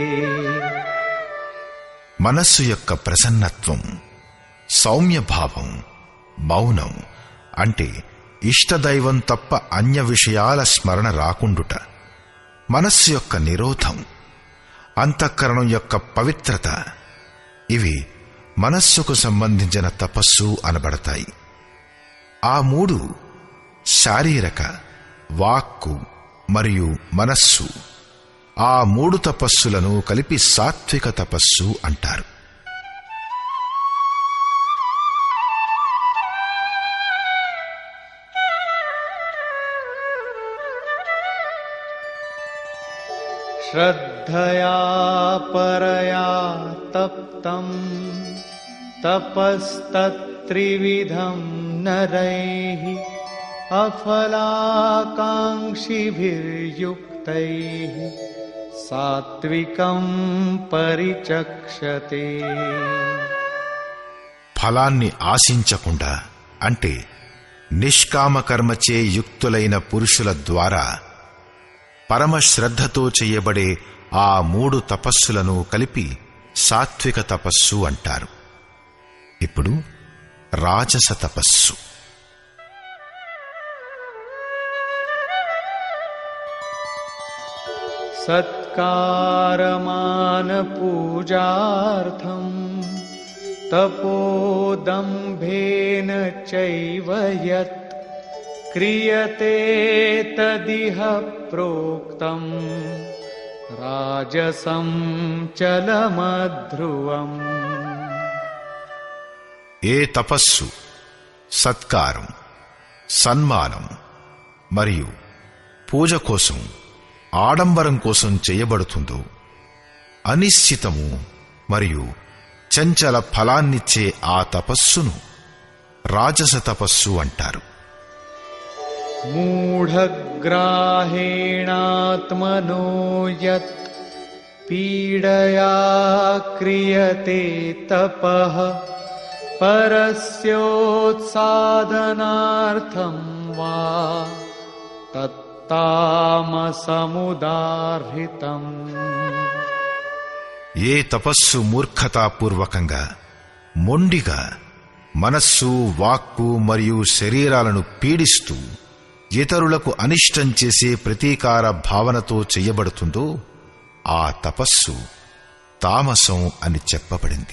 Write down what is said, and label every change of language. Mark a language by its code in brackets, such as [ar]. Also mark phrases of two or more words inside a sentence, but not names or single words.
[te] మనస్సు యొక్క ప్రసన్నత్వం, సౌమ్యభావం, మౌనం అంటే ఇష్టదైవం తప్ప అన్య విషయాల స్మరణ రాకుండుట, మనస్సు యొక్క నిరోధం, అంతఃకరణం యొక్క పవిత్రత, ఇవి మనస్సుకు సంబంధించిన తపస్సు అనబడతాయి. ఆ మూడు శారీరక, వాక్కు మరియు మనస్సు, ఆ మూడు తపస్సులను కలిపి సాత్విక తపస్సు అంటారు. [sa] श्रद्धया परया तप्तं तपस्तत्त्रिविधं नरैः अफलाकाङ्क्षिभिर्युक्तैः सात्विकं परिचक्षते. [te] ఫలాన్ని ఆశించకుండా అంటే నిష్కామకర్మచే యుక్తులైన పురుషుల ద్వారా పరమశ్రద్ధతో చేయబడే ఆ మూడు తపస్సులను కలిపి సాత్విక తపస్సు అంటారు. ఇప్పుడు రాజస తపస్సు. [sa] सत्कारमानपूजार्थं तपोदम्भेन चैव यत् क्रियते तदिह प्रोक्तं राजसं चलमध्रुवम्. [te] ఏ తపస్సు సత్కారం, సన్మానం మరియు పూజ కోసం, ఆడంబరం కోసం చేయబడుతుందో, అనిశ్చితము మరియు చంచల ఫలాన్నిచ్చే ఆ తపస్సును రాజస తపస్సు అంటారు. [sa] मूढग्राहेणात्मनो यत् पीडया क्रियते तपः परस्योत्साधनार्थं वा तत्तामसमुदाहृतम्. [te] ఏ తపస్సు మూర్ఖతాపూర్వకంగా, మొండిగా మనస్సు, వాక్కు మరియు శరీరాలను పీడిస్తూ ఇతరులకు అనిష్టం చేసే ప్రతీకార భావనతో చెయ్యబడుతుందో ఆ తపస్సు తామసం అని చెప్పబడింది.